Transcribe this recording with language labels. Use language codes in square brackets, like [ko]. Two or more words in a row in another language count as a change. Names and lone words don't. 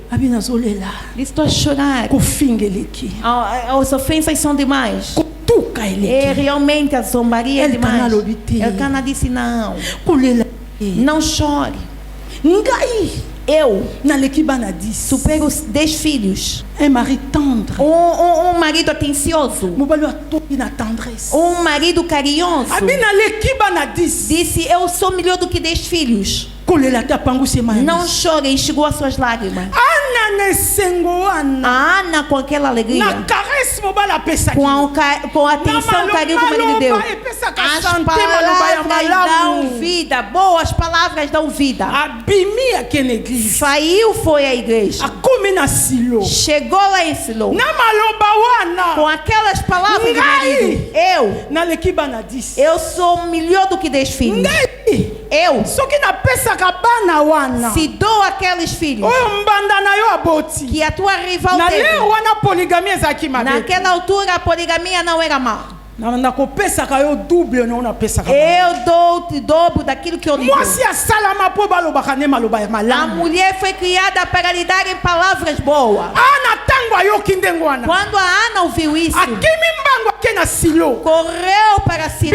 [ln] Abi nazolela. [pt] Disse: estou a chorar. [ln] Kofingeleki. [pt] As ofensas são demais. [ln] Kotuka [pt] É [ln] eleki. [pt] realmente a zombaria é Elcana demais. [ln] lobite. [pt] Elcana disse: não, [ln] Kolela. [pt] não chore. [ln] Ngai [pt] Eu [ln] naleki bana 10. [pt] supero os 10 filhos. [fr] Un mari tendre. [pt] Marido atencioso. [ln] Mobali atoki na tendresse. [pt] Marido carinhoso. [ln] Abi naleki bana 10. [pt] Disse: eu sou melhor do que 10 filhos. [ln] Kolela te apangusi mani. [pt] Não chore, enxugou as suas lágrimas. [ln] Ana nesengo ana. [pt] A Ana, com aquela alegria, [ln] Na caresse mobali apesaki. [pt] com a atenção, carinho do marido de Deus. As palavras dão vida, boas palavras dão vida. [ln] Abimi akene église. [pt] Saiu, foi à igreja. [ln] Akomi na silo. [pt] Chegou lá em Silô. [ln] Na maloba [pt] Com [ln] wana. [pt] aquelas palavras do [ln] Ngai. [pt] marido. [ln] Naleki bana 10. [pt] Eu sou melhor do que 10 filhos. [ln] Ngai. [pt] Eu, [ln] Soki napesaka bana wana. [pt] se dou aqueles filhos [ln] Oyo mbanda na yo aboti. [pt] que a tua rival [ln] Na [pt] teve. [ln] leo wana polygamie ezaki mabe. [pt] Naquela altura a poligamia não era má. Eu dou o dobro daquilo que eu lhe dou. A mulher foi criada para lhe dar em palavras boas. Quando a Ana ouviu isso, correu para Siló.